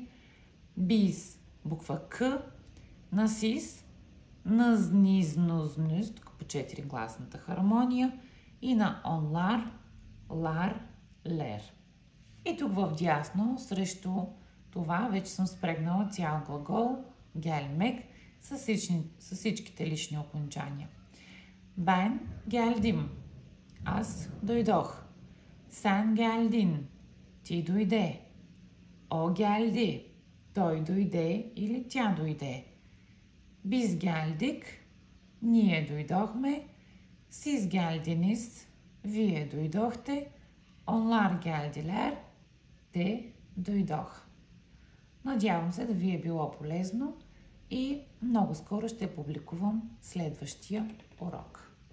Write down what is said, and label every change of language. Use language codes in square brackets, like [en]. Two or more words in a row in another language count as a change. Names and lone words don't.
[bg] Biz буква К, на сис нъзнизнознюст по 4 гласната хармония и на онлар, лар, лер. И тук в дясно срещу това вече съм спрегнала цял глагол gelmek с всичките лични окончания. [tr] Ben geldim. [bg] Аз дойдох. [tr] Sen geldin. [bg] Ти дойде. [tr] O geldi. [bg] Той дойде или тя дойде. [tr] Biz geldik. [bg] Ние дойдохме. [tr] Siz geldiniz. [bg] Вие дойдохте. [tr] Onlar geldiler. [bg] Те дойдох. Надявам се да ви е било полезно и много скоро ще публикувам следващия урок.